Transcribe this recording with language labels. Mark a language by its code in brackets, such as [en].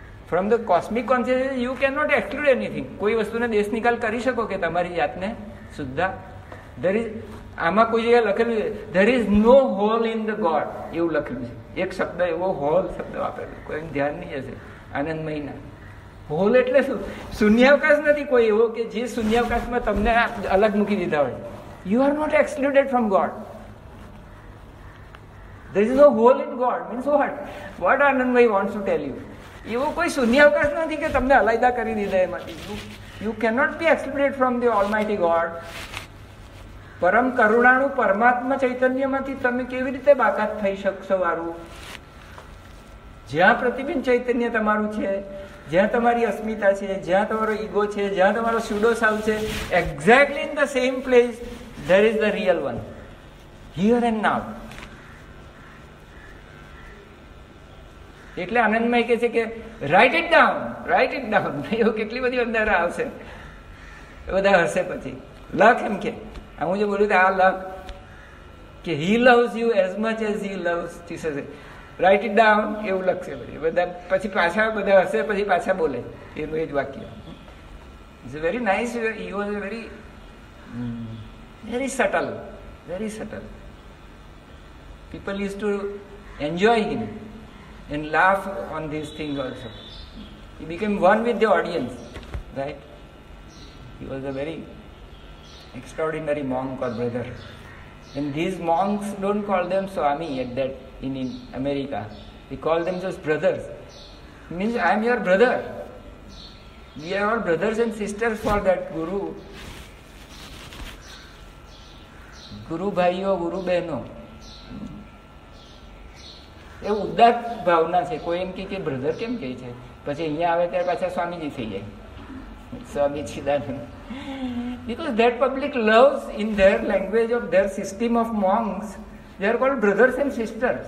[en] From the cosmic consciousness you cannot exclude anything. [gu] કોઈ વસ્તુને દેશ નિકાલ કરી શકો કે તમારી જાતને સુદ્ધા? [en] There is, [gu] આમાં કોઈ જગ્યાએ લખેલું છે [en] there is no hole in the God, [gu] એવું લખેલું છે. એક શબ્દ એવો હોલ શબ્દ વાપરેલો, કોઈ ધ્યાન નહીં હશે. આનંદમયના હોલ એટલે શું? શૂન્યાવકાશ નથી કોઈ એવો કે જે શૂન્યાવકાશમાં તમને અલગ મૂકી દીધા હોય. [en] You are not excluded from God. There is no hole in God. Means what? What Anandmay wants to tell you? [gu] એવો કોઈ શૂન્યાવકાશ નથી કે તમને અલાયદા કરી દીધા એમાંથી. [en] You cannot be excluded from the Almighty God. [gu] પરમ કરુણાળુ પરમાત્મા ચૈતન્યમાંથી તમે કેવી રીતે બાકાત થઈ શકશો વારું? જ્યાં પ્રતિબિંબ ચૈતન્ય તમારું છે, જ્યાં તમારી અસ્મિતા છે, જ્યાં તમારો ઈગો છે, જ્યાં તમારો સ્યુડો સાવ છે, [en] Exactly in the same place there is the real one, here and now. [gu] એટલે આનંદમય કહે છે કે [en] Write it down, write it down. [gu] એવું કેટલી બધી અંદર આવશે, બધા હશે પછી. લખ એમ કે હું જે બોલ્યું આ લખ કે [en] He loves you as much as he loves Jesus. Write it down [gu] એવું લખશે બધા, પછી પાછા બધા હશે, પછી પાછા બોલે એનું એ જ વાક્ય. [en] It's very nice. He was very very subtle, very subtle. People used to enjoy him and laugh on these things also. He became one with the audience, right? He was a very extraordinary monk or brother. And these monks don't call them Swami at that in America. They call themselves brothers. It means I am your brother. We are all brothers and sisters for that Guru. [gu] ગુરુ ભાઈઓ, ગુરુ બહેનો, એ ઉદાર ભાવના છે. કોઈ એમ કે brother કેમ કહે છે, પછી અહીંયા આવે ત્યારે પાછા સ્વામીજી થઈ જાય, સ્વામી Chidanand. [en] Because that public loves, in their language of their system of monks, they are called brothers and sisters.